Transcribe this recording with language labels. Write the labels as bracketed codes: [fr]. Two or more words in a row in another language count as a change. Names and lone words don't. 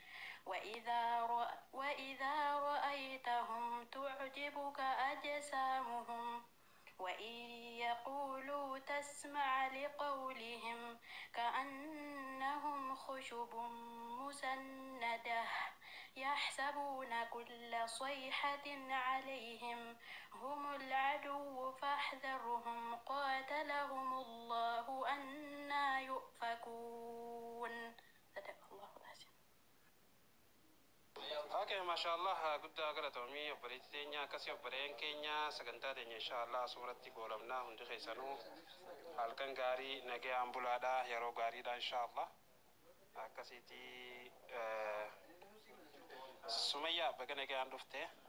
[ar] وإذا رأيتهم تعجبك أجسامهم وإن يقولوا تسمع لقولهم كأنهم خشب مسندة يحسبون كل صيحة عليهم هم العدو فاحذرهم قاتلهم الله أنا يؤفكون. صدق الله العظيم. Oke, ما شاء الله, [om] guddaa galatoomii obboleettii teenya akkasii obboleen keenya sagantaa teenya [ar] إن شاء الله [om] suuratti goolamnaa hundi keessanuu halkan gaarii nagayaan bulaadha yeroo gaariidha [ar] إن شاء الله. [om] Akkasiiti Sumayyaa baga nagayaan dhufte.